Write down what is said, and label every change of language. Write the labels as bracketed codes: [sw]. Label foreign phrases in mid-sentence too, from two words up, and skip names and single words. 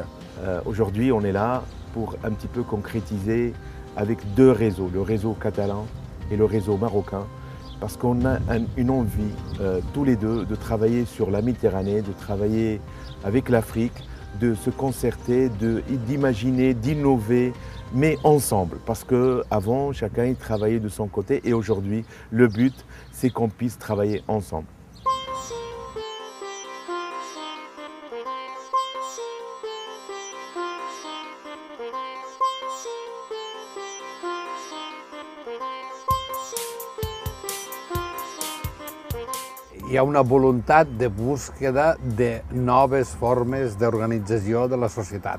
[fr] Aujourd'hui, on est là pour un petit peu concrétiser avec deux réseaux, le réseau catalan et le réseau marocain, parce qu'on a une envie, tous les deux, de travailler sur la Méditerranée, de travailler avec l'Afrique, de se concerter, d'imaginer, d'innover, mais ensemble. Parce qu'avant, chacun y travaillait de son côté et aujourd'hui, le but, c'est qu'on puisse travailler ensemble. [ca] Hi ha una voluntat de búsqueda de noves formes d'organització de la societat.